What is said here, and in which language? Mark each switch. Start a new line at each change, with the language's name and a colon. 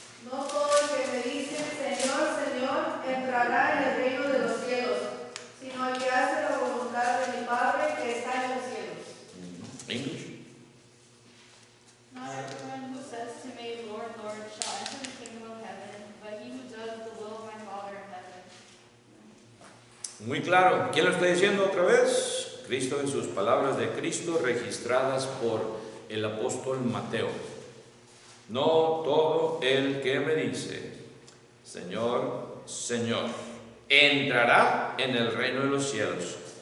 Spanish: No todo el que me dice Señor, Señor, entrará en el reino de los cielos, sino el que hace la voluntad de mi Padre que está en los cielos.
English: English. Not everyone who says to me, Lord, Lord, shall enter the kingdom of heaven, but he who does the will of my Father in heaven.
Spanish: Muy claro. ¿Quién lo está diciendo otra vez? Cristo, en sus palabras de Cristo registradas por el apóstol Mateo. No todo el que me dice, Señor, Señor, entrará en el reino de los cielos.